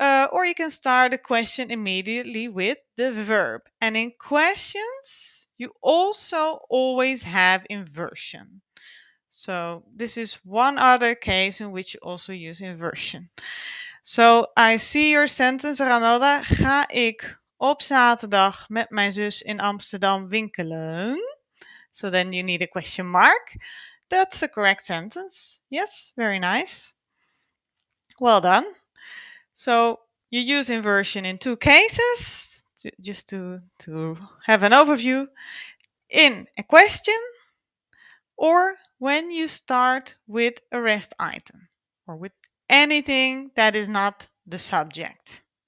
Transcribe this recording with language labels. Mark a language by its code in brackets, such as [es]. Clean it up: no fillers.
[en] Or you can start a question immediately with the verb. And in questions, you also always have inversion. So this is one other case in which you also use inversion. So I see your sentence, Ranoda. [nl] Ga ik op zaterdag met mijn zus in Amsterdam winkelen? [en] So then you need a question mark. That's the correct sentence. Yes, very nice. Well done. So you use inversion in two cases, just to have an overview. In a question, or when you start with a rest item, or with anything that is not the subject.